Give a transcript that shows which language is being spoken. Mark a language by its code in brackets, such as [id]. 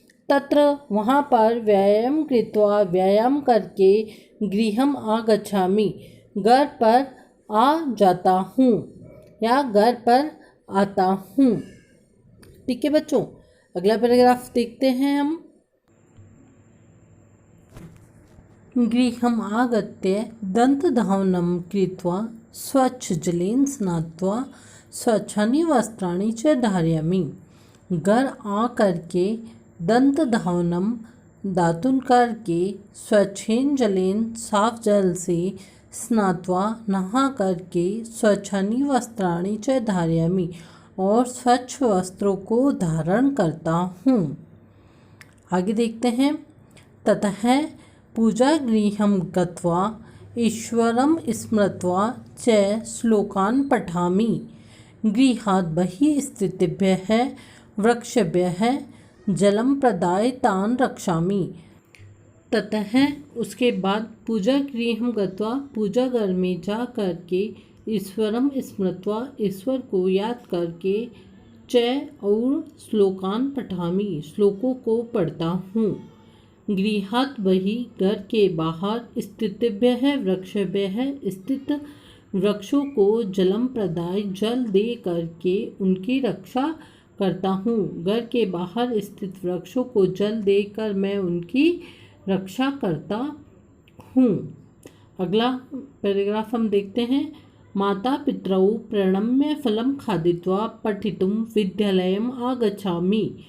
[sa] तत्र [hi] वहाँ पर व्यायाम [sa] कृत्वा [hi] व्यायाम करके [sa] गृहम आगच्छामि [hi] घर पर आ जाता हूँ या घर पर आता हूँ। ठीक है बच्चों, अगला पैराग्राफ देखते हैं हम। [sa] गृहम् आगत्य दन्तधावनं कृत्वा स्वच्छजलेन स्नात्वा स्वच्छानि वस्त्राणि च धारयामि। [hi] घर आ करके [sa] दन्तधावनम [hi] दातुन करके [sa] स्वच्छेन जलेन [hi] साफ जल से [sa] स्नात्वा [hi] नहा करके [sa] स्वच्छानि वस्त्राणि च धारयामि [hi] और स्वच्छ वस्त्रों को धारण करता हूँ। आगे देखते हैं। [sa] ततः पूजा गृहं गत्वा ईश्वरं स्मृत्वा च श्लोकान् पठामि। गृहात् बहिः स्थितेभ्यः वृक्षेभ्यः जलं प्रदाय तान् रक्षामि। ततः [hi] उसके बाद [sa] पूजा गृहं गत्वा [hi] पूजा घर में जा करके [sa] ईश्वरम स्मृत्वा [hi] ईश्वर को याद करके च और [sa] श्लोकान पठामि [hi] श्लोकों को पढ़ता हूँ। [sa] गृहात् बहिः [hi] घर के बाहर [sa] स्थितेभ्यः वृक्षेभ्यः [hi] स्थित वृक्षों को [sa] जलम प्रदाय [hi] जल दे करके उनकी रक्षा करता हूँ। घर के बाहर स्थित वृक्षों को जल देकर मैं उनकी रक्षा करता हूँ। अगला पैराग्राफ हम देखते हैं। [sa] माता पितरौ प्रणम्य फलं खादित्वा पठितुं विद्यालयम् आगच्छामि।